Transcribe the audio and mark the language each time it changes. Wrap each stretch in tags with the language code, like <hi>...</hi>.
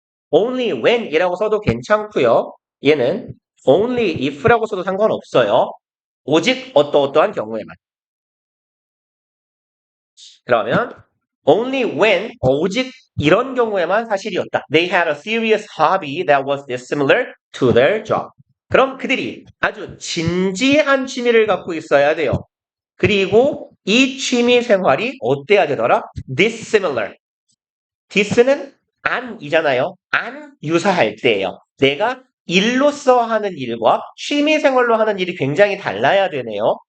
<ko>only when 이라고 써도 괜찮고요. 얘는 only if라고 써도 상관없어요. 오직 어떠어떠한 경우에만. 그러면 only when 오직 이런 경우에만 사실이었다.</ko> <en>They had a serious hobby that was dissimilar to their job.</en> <ko>그럼 그들이 아주 진지한 취미를 갖고 있어야 돼요. 그리고 이 취미 생활이 어때야 되더라?</ko> <en>dissimilar.</en> <ko>this는 안이잖아요. 안 유사할 때예요. 내가 일로서 하는 일과 취미 생활로 하는 일이 굉장히 달라야 되네요.</ko>